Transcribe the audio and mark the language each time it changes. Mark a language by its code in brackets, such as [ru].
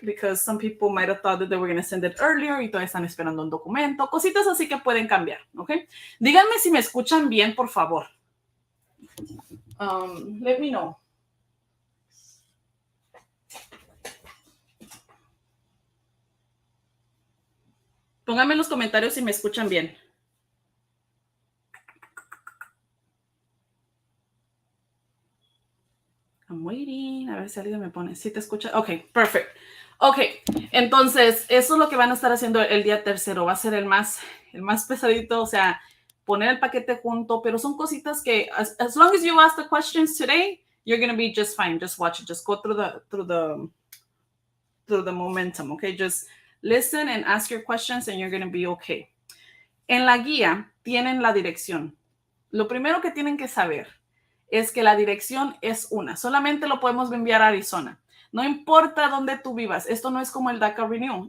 [en] Because some people might have thought that they were going to send it earlier [es] y todavía están esperando un documento. Cositas así que pueden cambiar, ¿ok? Díganme si me escuchan bien, por favor. [en] Let me know. [es] Pónganme en los comentarios si me escuchan bien. [en] I'm waiting. [es] A ver si alguien me pone. ¿Sí te escucha? [en] Ok, perfect. [es] Ok, entonces eso es lo que van a estar haciendo el día 3. Va a ser el más pesadito, o sea, poner el paquete junto, pero son cositas que [en] as long as you ask the questions today, you're going to be just fine. Just watch it. Just go through the momentum, okay? Just listen and ask your questions and you're going to be okay. [es] En la guía tienen la dirección. Lo primero que tienen que saber es que la dirección es una. Solamente lo podemos enviar a Arizona. No importa dónde tú vivas. Esto no es como el DACA Renewal.